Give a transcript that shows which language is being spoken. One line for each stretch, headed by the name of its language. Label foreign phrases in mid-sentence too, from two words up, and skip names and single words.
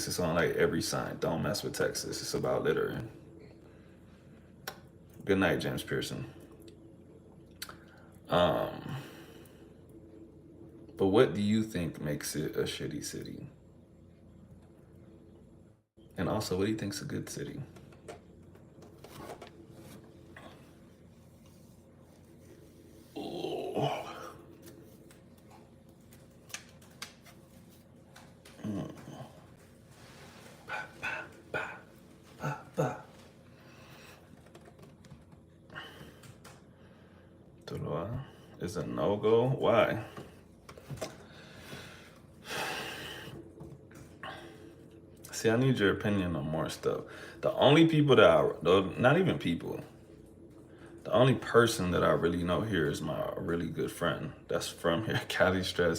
English: It's on like every sign. Don't mess with Texas. It's about littering. Good night, James Pearson. Um, but what do you think makes it a shitty city? And also, what do you think's a good city? Oh. Mm. Ba, ba, ba, ba, ba. Tuluá is a no-go. Why? See, I need your opinion on more stuff. The only people that not even people, the only person that I really know here is my really good friend that's from here, Cali Stress.